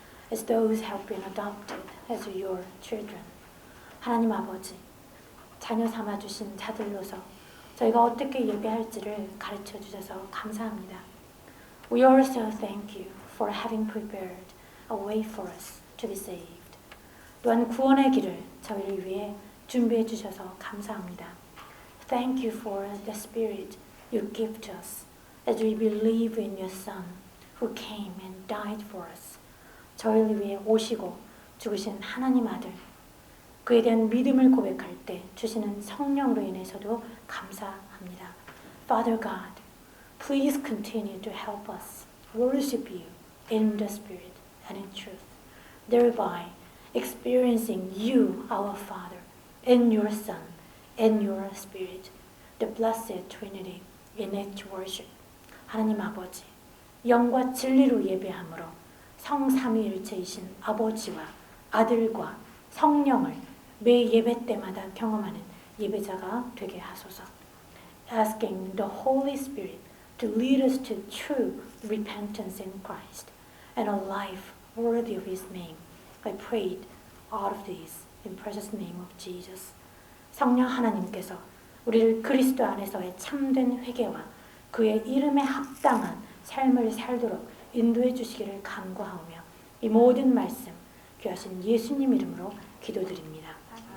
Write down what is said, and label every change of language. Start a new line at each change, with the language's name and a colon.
English: as those who have been adopted as your children.
Korean: 하나님 아버지, 자녀 삼아주신 자들로서 저희가 어떻게 예배할지를 가르쳐 주셔서 감사합니다.
English: We also thank you for having prepared a way for us to be saved.
Korean: 또한 구원의 길을 저희를 위해 준비해 주셔서 감사합니다.
English: Thank you for the Spirit you give to us as we believe in your Son who came and died for us.
Korean: 저희를 위해 오시고 죽으신 하나님 아들, 그에 대한 믿음을 고백할 때 주시는 성령으로 인해서도 감사합니다.
English: Father God, please continue to help us worship you in the Spirit and in truth, thereby experiencing you, our Father, and your Son, and your Spirit, the blessed Trinity in each worship.
Korean: 하나님 아버지, 영과 진리로 예배함으로 성삼위일체이신 아버지와 아들과 성령을 매 예배 때마다 경험하는 예배자가 되게 하소서.
English: Asking the Holy Spirit to lead us to true repentance in Christ and a life worthy of His name. I prayed all of these in precious name of Jesus.
Korean: 성령 하나님께서 우리를 그리스도 안에서의 참된 회개와 그의 이름에 합당한 삶을 살도록 인도해 주시기를 간구하오며 이 모든 말씀 귀하신 예수님 이름으로 기도드립니다.